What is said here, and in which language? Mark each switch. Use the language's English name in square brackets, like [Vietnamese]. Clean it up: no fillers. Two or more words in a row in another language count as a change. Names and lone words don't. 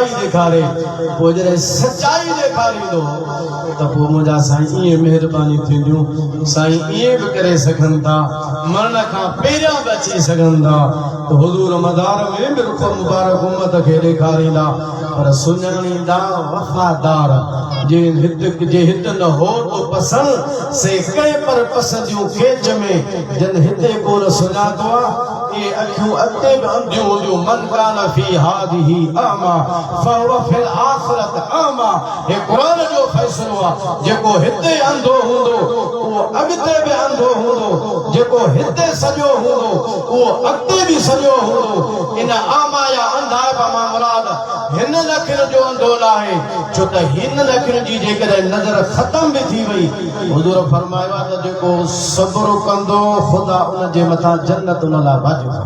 [Sindhi] ॾेखारे पोइ जॾहिं सच्चाई ॾेखारींदो त पोइ मुंहिंजा साईं ईअं महिरबानी थींदियूं साईं ईअं बि करे सघनि था मरण खां पहिरियां बि अची सघनि था त हुजूर मदार में बि रुख मुबारक उम्मत खे ॾेखारींदा पर सुञाणींदा वफ़ादार जे हित न हो तो पसंद से कई पर पसंदियों खेच में जन हिते कोन सुञातो आहे ये अखियों अते बि अंधियूं हूंदियूं [Arabic] من كان في هذه أعمى فهو في الآخرة أعمى [Sindhi] हे क़ुरान जो फ़ैसिलो आहे जेको हिते अंधो हूंदो उहो अॻिते बि अंधो हूंदो जेको हिते सॼो हूंदो उहो अॻिते बि सॼो हूंदो इन आमा या अंधाप मां मुराद हिन अखियुनि जो अंधो न आहे छो त हिन अखियुनि जी जेकॾहिं नज़र ख़तम बि थी वई हुजूर फरमायो आहे त जेको सब्र कंदो ख़ुदा उन जे मथां जन्नत उन लाइ वाजिब